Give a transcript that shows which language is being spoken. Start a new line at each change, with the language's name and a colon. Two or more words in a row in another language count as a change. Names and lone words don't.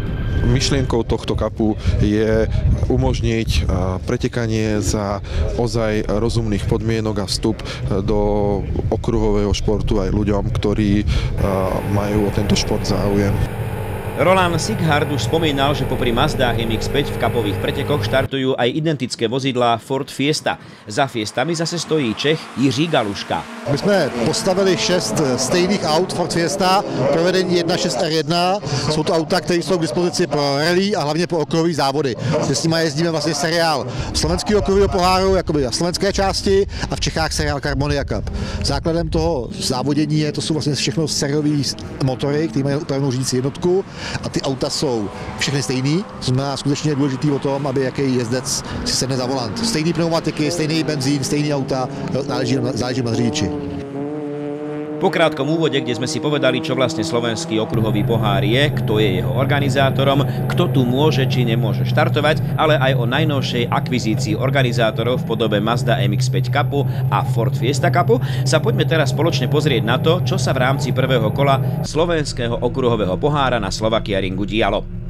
Slovak: Myšlienkou tohto kapu je umožniť pretekanie za ozaj rozumných podmienok a vstup do okruhového športu aj ľuďom, ktorí majú o tento šport záujem. Roland Sighart už spomínal, že popri Mazdách MX-5 v kapových pretekoch štartujú aj identické vozidlá Ford Fiesta. Za Fiestami zase stojí Čech Jiří Galuška.
Czech: My jsme postavili 6 stejných aut Ford Fiesta, provedení 1.6 R1. Jsou to auta, které jsou k dispozici pro rally a hlavně pro okruhové závody. S nimi jezdíme vlastně seriál slovenského okruhového poháru, jakoby na slovenské části, a v Čechách seriál Carbonia Cup. Základem toho závodění to jsou vlastně všechno sériové motory, které mají upravenou řídící jednotku. A ty auta jsou všechny stejný, znamená skutečně důležitý o tom, aby jaký jezdec si sedne za volant. Stejný pneumatiky, stejný benzín, stejný auta, záleží na řidiči.
Slovak: Po krátkom úvode, kde sme si povedali, čo vlastne slovenský okruhový pohár je, kto je jeho organizátorom, kto tu môže či nemôže štartovať, ale aj o najnovšej akvizícii organizátorov v podobe Mazda MX-5 Cupu a Ford Fiesta Cupu, sa poďme teraz spoločne pozrieť na to, čo sa v rámci prvého kola slovenského okruhového pohára na Slovakia Ringu dialo.